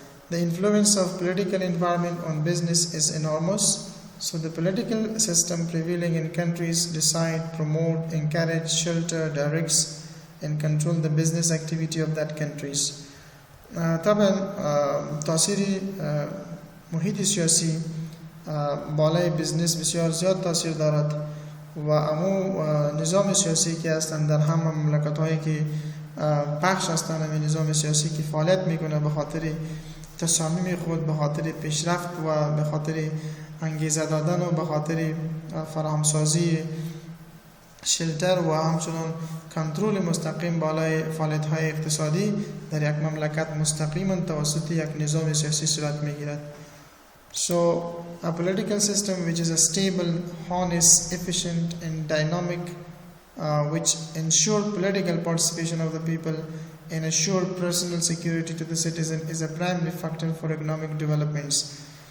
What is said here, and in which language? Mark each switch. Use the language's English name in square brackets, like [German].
[English] The influence of political environment on business is enormous. So the political system prevailing in countries decide, promote, encourage, shelter, directs and control the business activity of that countries. [Persian] طبعا تاثیر محیط سیاسی بالای بزنس بسیار زیاد تاثیر دارد و امو نظام سیاسی که هستند در همه مملکت هایی که پخش هستند همین نظام سیاسی که فعالیت میکنه به خاطر تصامیم خود، به خاطر پیشرفت و به خاطر انگیزه دادن و به خاطر فراهمسازی شلتر و همچنان کنترل مستقیم بالای فعالیت های اقتصادی در یک مملکت مستقیما توسط یک نظام سیاسی صورت میگیرد. [English] So a political system which is a stable, honest, efficient and dynamic which ensure political participation of the people and assure personal security to the citizen is a primary factor for economic developments.